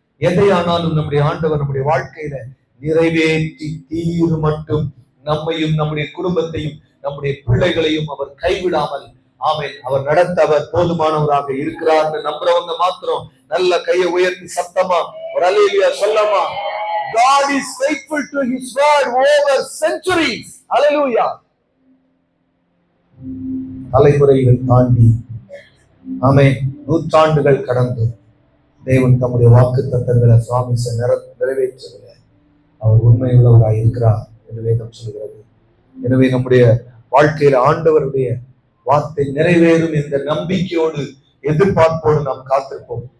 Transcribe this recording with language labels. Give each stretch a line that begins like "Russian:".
Tamil: எதையானாலும் நம்முடைய ஆண்டவர் நம்முடைய வாழ்க்கையில நிறைவேற்றி தீரு மட்டும் நம்மையும் நம்முடைய குடும்பத்தையும் நம்முடைய பிள்ளைகளையும் அவர் கைவிடாமல், ஆமென், அவர் நடத்த அவர் போதுமானவராக இருக்கிறார். நம்புறவங்க மாத்திரம் நல்ல கையை உயர்த்தி சத்தமா ஒரு அல்லேலூயா சொல்லமா.
English: God is faithful to his word over centuries. Hallelujah.
Tamil: தலைமுறைகள் தாண்டி, ஆமென், நூற்றாண்டுகள் கடந்து தேவன் தம்முடைய வாக்குத்தத்தங்களை சுவாமிச நிறைவேற்றுகிற அவர் உண்மை உள்ளவராய் இருக்கிறார் என்று வேதம் சொல்கிறது. எனவே நம்முடைய வாழ்க்கையில ஆண்டவருடைய வார்த்தை நிறைவேறும் என்ற நம்பிக்கையோடு எதிர்பார்ப்போடு நாம் காத்திருப்போம்.